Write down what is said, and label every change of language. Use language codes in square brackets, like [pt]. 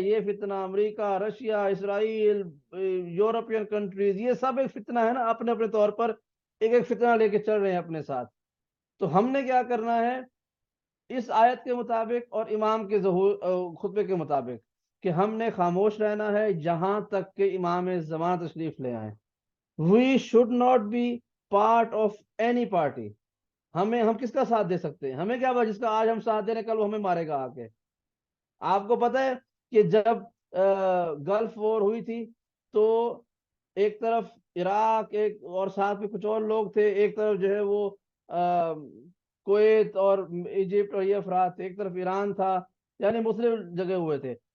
[ur] یہ فتنہ امریکہ، رشیا، اسرائیل، European countries, یہ سب ایک فتنہ ہے نا، اپنے اپنے طور پر ایک ایک فتنہ لے کے چل رہے ہیں اپنے ساتھ. تو ہم نے کیا کرنا ہے اس آیت کے مطابق اور امام کے خطبے کے مطابق کہ ہم نے خاموش رہنا ہے جہاں تک کہ امام زمانہ تشریف لے آئیں. [en] We should not be part of any party. [ur] ہم کس کا ساتھ دے سکتے ہیں؟ ہمیں کیا جس کا آج ہم ساتھ دے رہے ہیں کل وہ ہمیں مارے گا آ کے. آپ کو پتہ ہے کہ جب گلف وار ہوئی تھی تو ایک طرف عراق ایک اور ساتھ میں کچھ اور لوگ تھے، ایک طرف جو ہے وہ کویت اور ایجپٹ اور یہ افراد تھے، ایک طرف ایران تھا، یعنی مختلف جگہ ہوئے تھے.